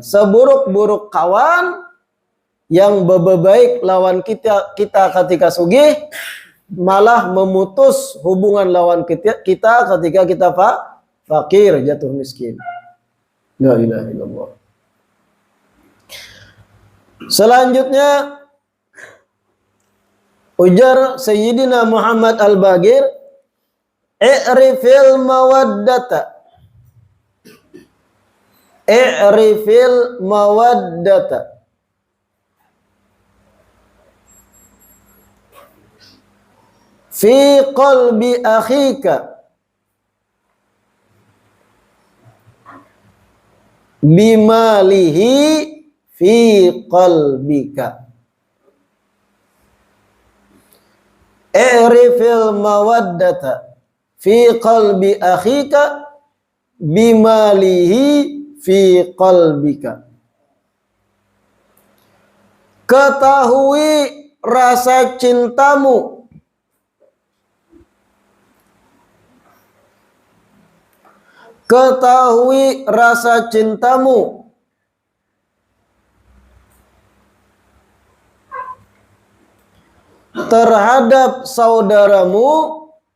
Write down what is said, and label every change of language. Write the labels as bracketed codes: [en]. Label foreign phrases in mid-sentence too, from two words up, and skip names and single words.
[bjn] Seburuk-buruk kawan yang berbaik lawan kita ketika sugih, malah memutus hubungan lawan kita ketika kita fakir, jatuh miskin. [ar] لا إله إلا الله. [bjn] Selanjutnya ujar Sayyidina Muhammad Al-Baqir, [ar] اعرف المودة. اعرف المودة. في قلب أخيك بما له في قلبك. اعرف المودة في قلب أخيك بما له في قلبك. [id] Ketahui rasa cintamu terhadap saudaramu